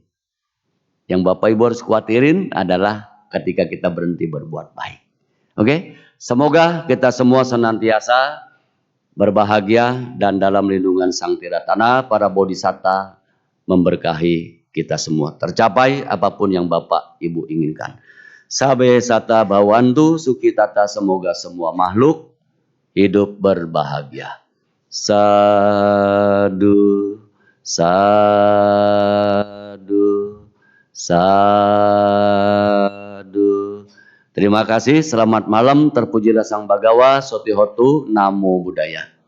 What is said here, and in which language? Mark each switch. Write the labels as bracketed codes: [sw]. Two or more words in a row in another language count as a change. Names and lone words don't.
[id] Yang Bapak Ibu harus khawatirin adalah ketika kita berhenti berbuat baik. Oke? Semoga kita semua senantiasa berbahagia dan dalam lindungan Sang Tiratana, para bodhisatta memberkahi kita semua. Tercapai apapun yang Bapak Ibu inginkan. [pi] Sabe sata bawantu sukitata, [id] semoga semua makhluk hidup berbahagia. [pi] Sadu, sadu. Sadu. [id] Terima kasih, selamat malam, terpujilah Sang Bagawa, [pi] Sotihotu, Namo Buddhaya.